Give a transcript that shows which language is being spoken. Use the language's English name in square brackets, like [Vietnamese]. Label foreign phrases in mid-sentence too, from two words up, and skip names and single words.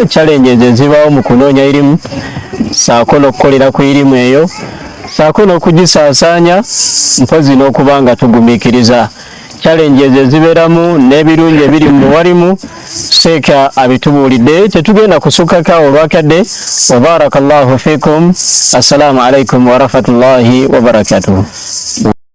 [Ganda] challenges ezibaawo mu kunoonya irimu saako n'okukolera ku irimu eyo saako n'okugisaasaanya mpozi n'okuba nga tugumiikiriza challenges ezibeeramu n'ebirungi ebiri mu walimu seeka abitubuulidde tetugenda kusukkako olwakadde [Arabic] وبارك الله فيكم السلام عليكم ورحمة الله وبركاته.